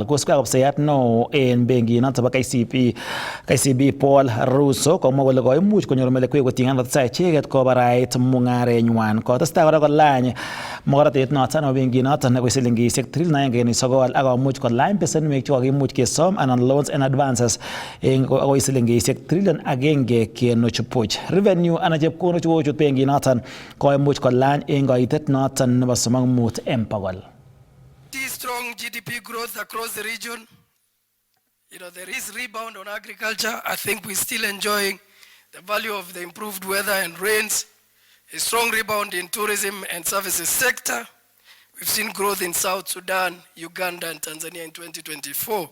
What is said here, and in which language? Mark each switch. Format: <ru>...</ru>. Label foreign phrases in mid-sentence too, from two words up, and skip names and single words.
<kln>Kosubkei ak ofisayat neo en benkit noton bo KCB Paul Russo komwa kole koimuch konyor melekwek kotiengei ak icheket kobarait mung'arenywan. Kotestai kora kolany mokoratet noton nebo benkit noton nebo silingisiek 1.9 akomuch kolany besenwek chekakimuch kesom anan</kln> <en>loans and advances</en> <kln>en akoi silingisiek 1.5 trillion. Revenue anan chepkondok chekochut benkit noton koimuch kolany en koitet noton nebo 35 en bogol.</kln> <en>Strong GDP growth across the region. You know, there is rebound on agriculture. I think we're still enjoying the value of the improved weather and rains. A strong rebound in tourism and services sector. We've seen growth in South Sudan, Uganda, and Tanzania in 2024.</en>